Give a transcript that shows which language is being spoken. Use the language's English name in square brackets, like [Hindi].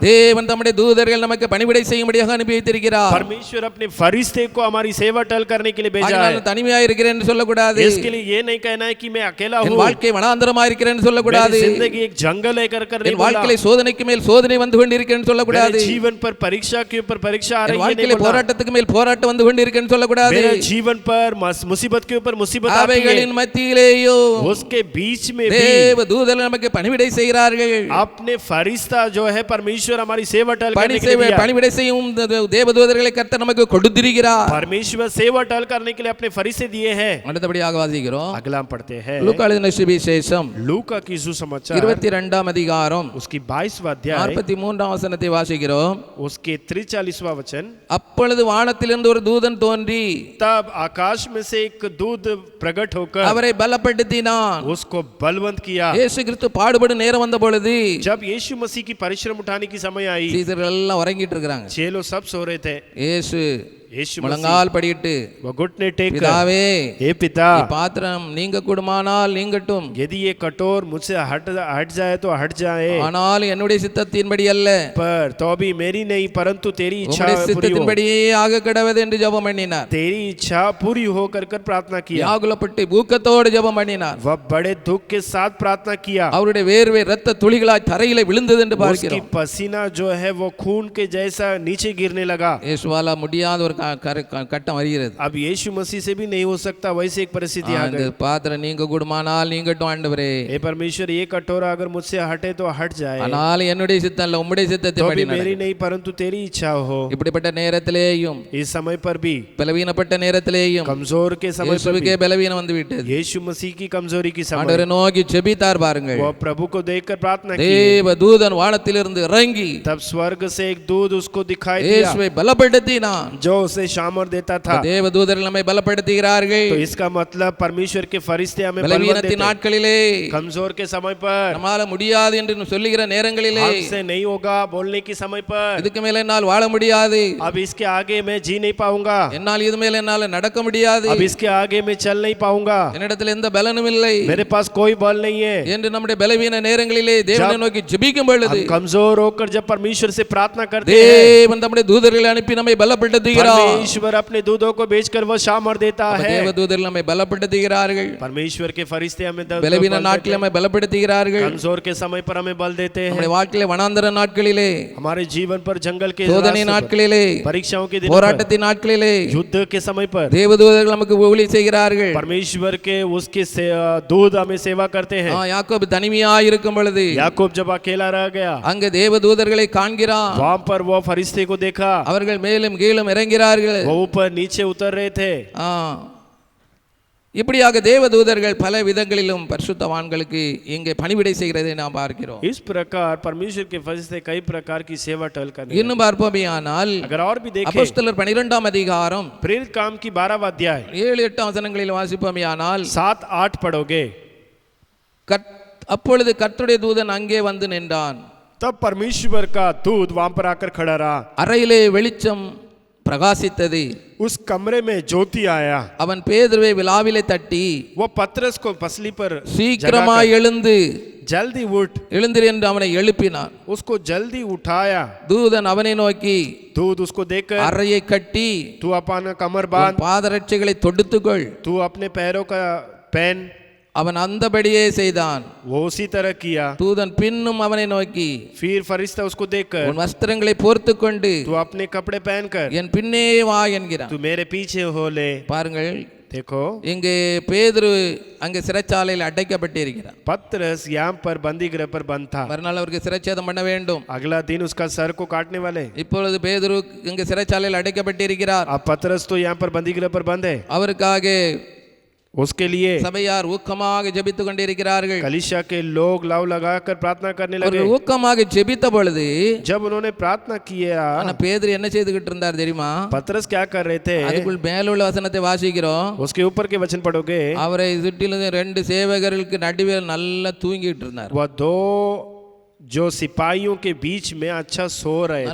[Tamil] தேவன் தம்முடைய தூதர்கள் நமக்கு பணிவிடை செய்யும்படியாக அனுப்பி வைத்திருக்கிறார். [Hindi] परमेश्वर अपने फरिश्ते को हमारी सेवा टल करने के लिए भेजा है। [Tamil] நான் தனிமையா இருக்கிறேன் என்று சொல்லக்கூடாது. [Hindi] इसके लिए ये नहीं कहना है कि मैं अकेला हूँ, [Tamil] என் வாழ்க்கை வனாந்தரமா இருக்கிறேன் என்று சொல்லக்கூடாது. [Hindi] मेरी जिंदगी एक जंगल है कर नहीं [Tamil] என் [Hindi] बोला। [Tamil] வாழ்க்கையில சோதனைக்கு மேல் சோதனை வந்து கொண்டிருக்கிறேன்னு சொல்லக்கூடாது. [Hindi] मेरे जीवन पर परीक्षा के ऊपर परीक्षा आ [Tamil] என் [Hindi] रही है [Tamil] வாழ்க்கையில [Hindi] नहीं बोला। [Tamil] போராட்டத்துக்கு மேல் போராட்டம் வந்து கொண்டிருக்கிறேன்னு சொல்லக்கூடாது. [Hindi] मेरे जीवन पर मुसीबत के ऊपर मुसीबत आती है, [Tamil] அவைகளின் மத்தியிலேயோ [Hindi] उसके बीच में भी [Tamil] தேவ தூதர்கள் நமக்கு பணிவிடை செய்கிறார்கள். [Hindi] अपने फरिश्ता जो है परमेश्वर हमारी सेवा टल करने के लिए दिया। [Tamil] பணிவிடை செய்யும் தேவ தூதர்களை கர்த்தர் நமக்கு கொடுத்திருக்கிறார். [Hindi] परमेश्वर सेवा टल करने के लिए अपने फरिश्ते दिए हैं। [Tamil] அடுத்தபடியாக வாசிக்கிறோம், [Hindi] अगला हम पढ़ते हैं [Tamil] லூக்கா எழுதின சுவிசேஷம் [Hindi] लूका की सुसमाचार [Tamil] 22 அதிகாரம் [Hindi] उसकी 22वां अध्याय [Tamil] 43 வசனத்தை வாசிக்கிறோம். [Hindi] उसके 43वां वचन, [Tamil] அப்பொழுது வானத்திலிருந்து ஒரு தூதன் தோன்றி [Hindi] तब आकाश में से एक दूत प्रकट होकर [Tamil] அவரை பலப்படுத்தினான். [Hindi] उसको बलवंत किया। [Tamil] இயேசு கிறிஸ்து பாடுபடும் நேரம் வந்த பொழுது [Hindi] जब यीशु मसीह की परिश्रम उठाने की समय आई, [Tamil] சீசர்கள் எல்லாம் உறங்கிட்டு இருக்காங்க. [Hindi] चेलों सब सो रहे थे। [Tamil] இயேசு [Hindi] यीशु मसीह [Tamil] முழங்கால் படியிட்டு, [Hindi] वो घुटने टेक कर, [Tamil] பிதாவே, [Hindi] हे पिता, [Tamil] பாத்திரம் நீங்க கூடுமானால் நீங்கட்டும், [Hindi] यदि ये कटोर मुझसे हट जाए तो हट जाए, [Tamil] ஆனால் என்னுடைய சித்தத்தின்படி அல்ல, [Hindi] पर तो भी मेरी नहीं परंतु तेरी इच्छा [Tamil] உம்முடைய சித்தத்தின்படியே ஆக கடவது என்று ஜெபம் பண்ணினார். [Hindi] तेरी इच्छा पूरी हो कर प्रार्थना किया। [Tamil] வியாகுலப்பட்டு ஊக்கத்தோடு ஜெபம் பண்ணினார். [Hindi] वह बड़े दुख के साथ प्रार्थना किया। [Tamil] அவருடைய வேர்வை இரத்த துளிகளாய் தரையிலே விழுந்தது என்று [Hindi] उसकी [Tamil] பார்க்கிறோம். [Hindi] पसीना जो है वो खून के जैसा नीचे गिरने लगा। [Tamil] இயேசுவால முடியாத ஒரு கட்டம் வருகிறது. [Hindi] अब यीशु मसीह से भी नहीं हो सकता, वैसे एक परिस्थिति आ [Tamil] அந்த [Hindi] गई। [Tamil] பாத்திரம் நீங்க கூடுமானால் நீங்கட்டும் ஆண்டவரே, [Hindi] हे परमेश्वर, ये कटोरा अगर मुझसे हटे तो हट जाए, [Tamil] ஆனால் என்னுடைய சித்தம் அல்ல உம்முடைய [Hindi] तो [Tamil] சித்தத்தின்படி [Hindi] भी मेरी [Tamil] நடக்கும். [Hindi] नहीं परंतु तेरी इच्छा हो। [Tamil] இப்படிப்பட்ட நேரத்திலேயும், [Hindi] इस समय पर भी, [Tamil] பலவீனப்பட்ட நேரத்திலேயும் [Hindi] कमजोर के समय पर [Tamil] இயேசுவுக்கே [Hindi] भी, [Tamil] பலவீனம் வந்து விட்டது. [Hindi] यीशु मसीह की कमजोरी की समय [Tamil] ஆண்டவரை நோக்கி ஜெபித்தார் பாருங்கள். [Hindi] वो प्रभु को देखकर प्रार्थना की। [Tamil] தேவ தூதன் வானத்திலிருந்து இறங்கி [Hindi] तब स्वर्ग से एक दूत उसको दिखाई दिया, [Tamil] இயேசுவை பலப்படுத்தினான். [Hindi] जो उसे सामर्थ देता था। [Tamil] தேவதூதர்கள் நம்மை பலப்படுத்துகிறார்கள். [Hindi] तो इसका मतलब परमेश्वर के फरिश्ते हमें बलवन्त देते [Tamil] பலவீனத்தின் நாட்களிலே, [Hindi] कमजोर के समय पर, [Tamil] நம்மால முடியாது என்று சொல்லுகிற நேரங்களிலே, [Hindi] हमसे नहीं होगा बोलने की समय पर, [Tamil] இதுக்கு மேல என்னால் வாழ முடியாது, [Hindi] अब इसके आगे मैं जी नहीं पाऊंगा, [Tamil] என்னால் இது மேல என்னால நடக்க முடியாது, [Hindi] अब इसके आगे मैं चल नहीं पाऊंगा, [Tamil] என்னிடத்தில் எந்த பலனும் இல்லை [Hindi] मेरे पास कोई बल नहीं है [Tamil] என்று நம்முடைய பலவீன நேரங்களிலே தேவனை நோக்கி ஜெபிக்கும் பொழுது, [Hindi] हम कमजोर होकर जब परमेश्वर से प्रार्थना करते हैं, [Tamil] தேவன் தம்முடைய தூதர்களை அனுப்பி நம்மை பலப்படுத்துகிறார். [Hindi] परमेश्वर अपने दूतों को भेजकर वो सामर्थ देता है। [Tamil] தேவதூதர்கள் நம்மை பலப்படுத்துகிறார்கள். [Hindi] परमेश्वर के फरिश्ते हमें [Tamil] பலவீன நாட்களில் நம்மை பலப்படுத்துகிறார்கள். [Hindi] कमजोर के समय पर हमें बल देते हैं। [Tamil] நம்முடைய வாழ்க்கையிலே வனாந்தர நாட்களிலே, [Hindi] हमारे जीवन पर जंगल के [Tamil] சோதனை நாட்களிலே, [Hindi] परीक्षाओं के दिनों [Tamil] போராட்டத்தின் நாட்களிலே, [Hindi] युद्ध के समय पर [Tamil] தேவதூதர்கள் நமக்கு ஊழியம் செய்கிறார்கள். [Hindi] परमेश्वर के उसके दूत हमें सेवा करते हैं। [Tamil] யாக்கோபு தனிமையாய் இருக்கும் பொழுது, [Hindi] याकूब जब अकेला रह गया, [Tamil] அங்க தேவதூதர்களை காண்கிறான். [Hindi] वहां पर वो फरिश्ते को देखा, [Tamil] அவர்கள் மேலும் கீழும் இறங்கிறார்கள். [Hindi] वो ऊपर नीचे उतर रहे थे। [Tamil] இப்படியாக தேவதூதர்கள் பல விதங்களிலும் பரிசுத்தவான்களுக்கு இங்கே பணிவிடை செய்கிறதை நாம் பார்க்கிறோம். [Hindi] इस प्रकार परमेश्वर के फरिश्ते कई प्रकार की सेवा टहल करते हैं। [Tamil] இன்னும் பார்ப்போமேயானால், [Hindi] अगर और भी देखें, [Tamil] அப்போஸ்தலர் 12ஆம் அதிகாரம் [Hindi] प्रेरित काम की 12वां अध्याय [Tamil] 7-8 வசனங்களில் வாசிப்போமேயானால், [Hindi] 7-8 पढ़ोगे, [Tamil] அப்பொழுது கர்த்தருடைய தூதன் அங்கே வந்து நின்றான். [Hindi] तब परमेश्वर का दूत वहां पर आकर खड़ा रहा। [Tamil] அறையிலே வெளிச்சம் பிரகாசித்தது. [Hindi] उस कमरे में ज्योति आया। [Tamil] அவன் பேதுருவை விலாவிலே தட்டி, [Hindi] वो पतरस को पसली पर [Tamil] சீக்கிரமாய் எழுந்து [Hindi] जल्दी उठ, [Tamil] எழுந்திரு என்று அவனை எழுப்பினான். [Hindi] उसको जल्दी उठाया। [Tamil] தூதன் அவனை நோக்கி, [Hindi] दूत उसको देखकर, [Tamil] அறையை கட்டி [Hindi] तू अपना कमर बांध, [Tamil] பாதரட்சைகளை தொடுத்துக்கொள். [Hindi] तू अपने पैरों का पहन। [Tamil] அவன் அந்தபடியே செய்தான். [Hindi] वो उसी तरह किया। [Tamil] தூதன் பின்னும் அவனை நோக்கி, [Hindi] फिर फरिश्ता उसको देखकर, [Tamil] உன் வஸ்திரங்களை போர்த்து கொண்டு [Hindi] तू अपने कपड़े पहनकर [Tamil] என் பின்னே வா என்கிறான். [Hindi] तू मेरे पीछे हो ले। [Tamil] பாருங்கள், [Hindi] देखो, [Tamil] இங்கே பேதுரு அங்கே சிறைச்சாலையில் அடைக்கப்பட்டிருக்கிறான். [Hindi] पतरस यहाँ पर बंदी गृह पर बंद था। [Tamil] மறுநாள் அவருக்கு சிறைச்சேதம் பண்ண வேண்டும். [Hindi] अगला दिन उसका सर को काटने वाले। [Tamil] இப்பொழுது பேதுரு இங்கே சிறைச்சாலையில் அடைக்கப்பட்டிருக்கிறார். [Hindi] अब पतरस तो यहाँ पर बंदी गृह पर बंद है। [Tamil] அவருக்காக [Hindi] उसके लिए [Tamil] சபையார் ஊக்கமாக ஜெபித்துக் கொண்டிருக்கிறார்கள். [Hindi] कलीसिया के लोग लाव लगाकर प्रार्थना करने लगे। [Tamil] அவர்கள் ஊக்கமாக ஜெபித்த பொழுது, [Hindi] जब उन्होंने प्रार्थना किया, [Tamil] ஆனா பேதுரு என்ன செய்துகிட்டு இருந்தார் தெரியுமா? [Hindi] पतरस क्या कर रहे थे? [Tamil] அதுக்குள் மேலுள்ள வசனத்தை வாசிக்கிறோம். [Hindi] उसके ऊपर के वचन पढ़ोगे, [Tamil] அவரை சுற்றிலும் 2 சேவகர்களுக்கு நடுவில் நல்லா தூங்கிட்டு இருந்தார். [Hindi] वह 2 जो सिपाहियों के बीच में अच्छा सो रहे थे।